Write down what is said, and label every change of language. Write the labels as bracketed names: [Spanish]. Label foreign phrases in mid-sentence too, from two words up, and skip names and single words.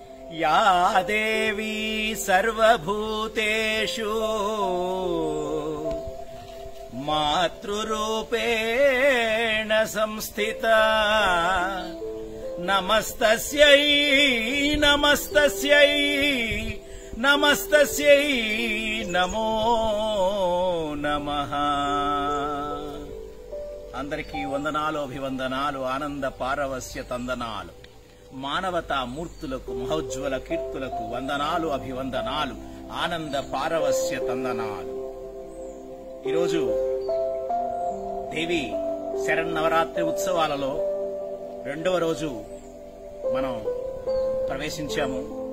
[Sanskrit] या देवी सर्वभूतेषु मातृरूपेण संस्थिता नमस्तस्यै नमस्तस्यै नमस्तस्यै नमो नमः। [Telugu] అందరికీ వందనాలు, అభివందనాలు, ఆనంద పారవస్య తందనాలు. మానవతా మూర్తులకు, మహోజ్వల కీర్తులకు వందనాలు, అభివందనాలు, ఆనంద పారవస్య తందనాలు. ఈరోజు దేవి శరన్నవరాత్రి ఉత్సవాలలో 2వ రోజు మనం ప్రవేశించాము.